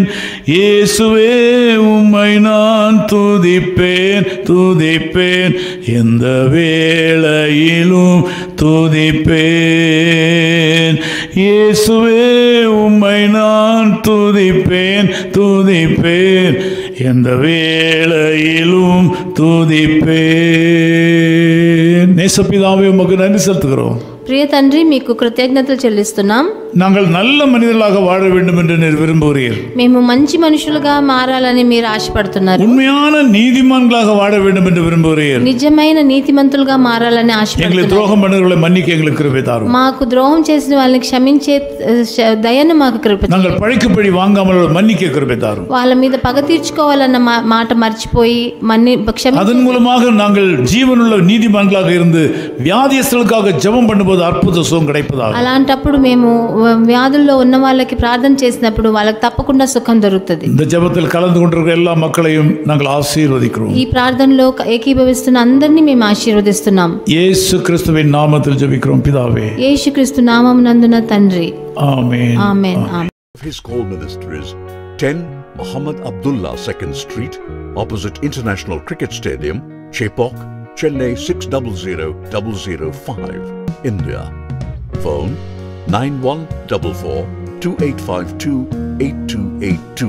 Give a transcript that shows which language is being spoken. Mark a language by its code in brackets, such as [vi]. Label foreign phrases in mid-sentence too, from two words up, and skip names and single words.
[ta] இயேசுவே உம்மை நான் துதிப்பேன், எந்த வேளையிலும் துதிப்பேன். இயேசுவே உம்மை நான் துதிப்பேன், எந்த வேளையிலும் துதிப்பேன். நேசப்பிதாவே உமக்கு நன்றி செலுத்துகிறோம். [te] ప్రియ తండ్రి, మీకు కృతజ్ఞతలు చెల్లిస్తున్నాం. [ta] நாங்கள் நல்ல மனிதர்களாக வாழ வேண்டும் என்று நீர் விரும்புகிறீர். [te] మేము మంచి మనుషులుగా మారాలని మీరు ఆశపడుతున్నారు. [ta] உண்மையான நீதிமான்களாக வாழ வேண்டும் என்று விரும்புகிறீர். [te] నిజమైన నీతిమంతులుగా మారాలని ఆశపడుతున్నారు. [ta] எங்களை துரோகம் பண்ணுகிறவர்களை மன்னிக்க எங்களுக்கு கிருபை தாரும். [te] మాకు ద్రోహం చేసిన వాళ్ళని క్షమించే దయను మాకు కృప. [ta] நாங்கள் பழிக்கு பழி வாங்காமல் மன்னிக்க கிருபை தாரும். [te] వాళ్ళ మీద పగ తీర్చుకోవాలన్న మాట మర్చిపోయి [ta] அதன் மூலமாக நாங்கள் ஜீவனுள்ள நீதிமான்களாக இருந்து வியாதியஸ்தர்களுக்காக ஜெபம் பண்ணும்போது அற்புத சுகம் கிடைப்பதாக. [te] అలాంటప్పుడు మేము వ్యాధుల్లో ఉన్న వాళ్ళకి ప్రార్థన చేసినప్పుడు వాళ్ళకి తప్పకుండా సుఖం దొరుకుతుంది. [ta] இந்த ஜெபத்தில் கலந்து கொண்டிருக்கிற எல்லா மக்களையும் நாங்கள் ஆசீர்வதிக்கிறோம். [te] ఈ ప్రార్థనలో ఏకీభవిస్తున్న అందరినీ మేము ఆశీర్వదిస్తున్నాం. [ta] యేసు క్రీస్తుவின் நாமத்தில் ஜெபிக்கிறோம் பிதாவே. [te] యేసుక్రీస్తు నామమునందున తండ్రి. ఆమేన్. ఆమేన్. ఆమేన్. [en] His call ministries 10 Muhammad Abdullah 2nd Street opposite International Cricket Stadium, Chepauk, Chennai 600005, India. Phone 914428528282.